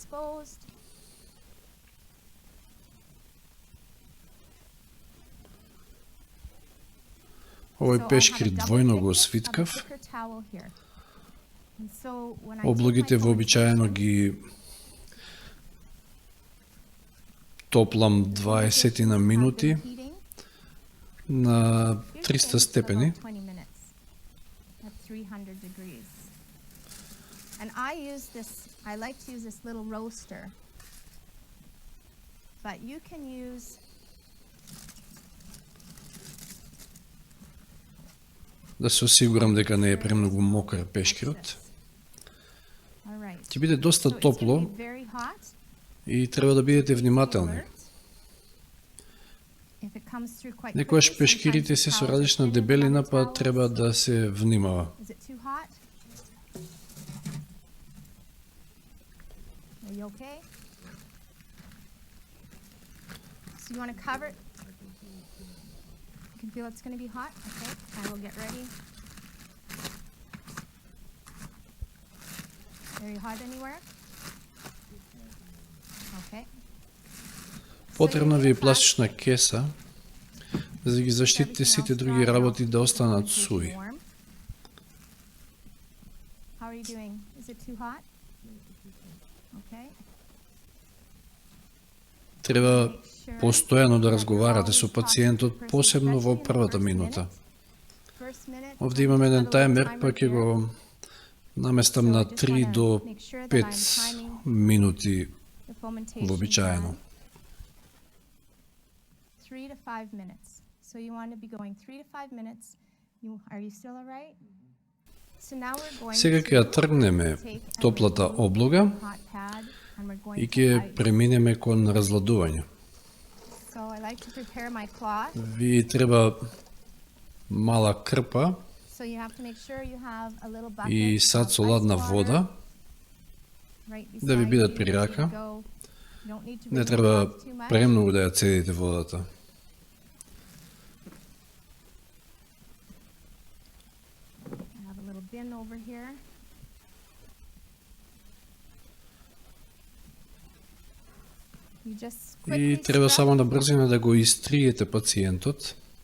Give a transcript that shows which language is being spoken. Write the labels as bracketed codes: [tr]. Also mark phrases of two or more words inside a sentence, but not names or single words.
[mk] Овој пешкир двојно го свиткав. Облогите вообичаено ги топлам 20 на минути на 300 степени. [en] And I like to use this little roaster, but you can use [mk] Да се осигурам дека не е премногу мокар пешкирот. Ќе биде доста топло и треба да бидете внимателни. Некојаш пешкирите се со различна дебелина, па треба да се внимава. [en] Okay. So you want to cover it? You can feel it's going to be hot. Okay, I will get ready. Very hot anywhere? Okay. [mk] Потребна ви е пластична кеса за да ги заштитите сите други работи да останат суви. [en] How are you doing? Is it too hot? Okay. [mk] Треба постојано да разговарате со пациентот, посебно во првата минута. Овде имаме еден тајмер, па ќе го наместам на 3 до 5 минути вообичаено. [en] 3 to 5 minutes. So you want to be going 3 to 5 minutes. Are you still all right? So now we're going [mk] Сега ќе ја тргнеме топлата облога и ќе преминеме кон разладување. [en] So I like to prepare my cloth. [mk] Ви треба мала крпа [en] So you have to make sure you have a little bucket [mk] и сад со ладна вода да ви бидат при рака. Не треба премногу да ја цедите водата. И треба само на брзина да го истриете пациентот.